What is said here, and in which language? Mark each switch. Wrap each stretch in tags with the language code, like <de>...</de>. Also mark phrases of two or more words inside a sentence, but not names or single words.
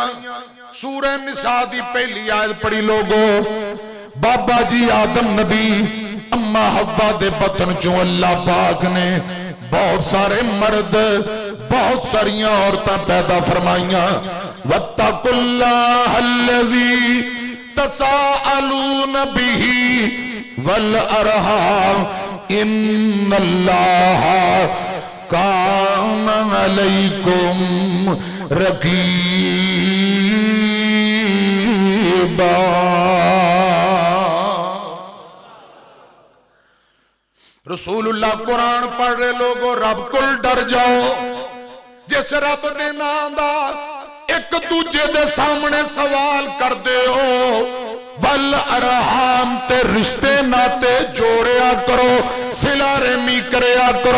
<pa>سورہ نساء دی پہلی آیت پڑھی لوگو، بابا جی آدم نبی اماں حوا دے بطن چوں اللہ پاک نے بہت سارے مرد بہت ساریاں عورتاں پیدا فرمائیاں.</pa> <ar>واتقوا الله الذي تساءلون به والأرحام إن الله كان عليكم رقيبا.</ar> <pa>رسول اللہ قرآن پڑھ رہے لوگوں، رب کو ڈر جاؤ. جس رب دے نام دا ایک دوجے دے سامنے سوال کرتے ہو,</pa> <ar>والأرحام</ar> <pa>تے رشتے ناتے جوڑیا کرو، صلہ رحمی کریا کرو.</pa>